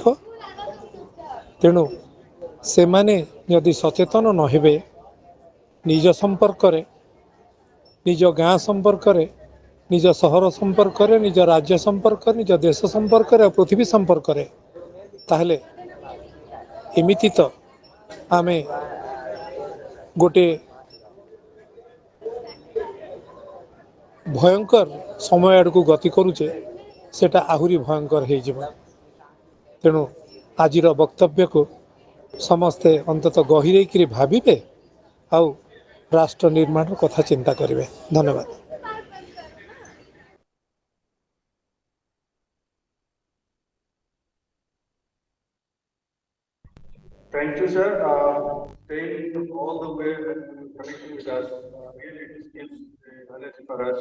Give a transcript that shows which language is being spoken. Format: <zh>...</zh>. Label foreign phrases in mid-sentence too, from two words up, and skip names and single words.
<or>ତେଣୁ ସେମାନେ ଯଦି ସଚେତନ ନ ହେବେ, ନିଜ ସମ୍ପର୍କରେ, ନିଜ ଗାଁ ସମ୍ପର୍କରେ, ନିଜ ସହର ସମ୍ପର୍କରେ, ନିଜ ରାଜ୍ୟ ସମ୍ପର୍କରେ, ନିଜ ଦେଶ ସମ୍ପର୍କରେ ଆଉ ପୃଥିବୀ ସମ୍ପର୍କରେ, ତାହେଲେ ଏମିତି ତ ଆମେ ଗୋଟେ ଭୟଙ୍କର ସମୟ ଆଡ଼କୁ ଗତି କରୁଛେ, ସେଟା ଆହୁରି ଭୟଙ୍କର ହେଇଯିବ। ତେଣୁ ଆଜିର ବକ୍ତବ୍ୟକୁ ସମସ୍ତେ ଅନ୍ତତଃ ଗହିରେଇକିରି ଭାବିବେ ଆଉ ରାଷ୍ଟ୍ର ନିର୍ମାଣର କଥା ଚିନ୍ତା କରିବେ। ଧନ୍ୟବାଦ।</or> <en>Thank you, sir. Staying all the way and connecting with us, really this gives energy for us.</en>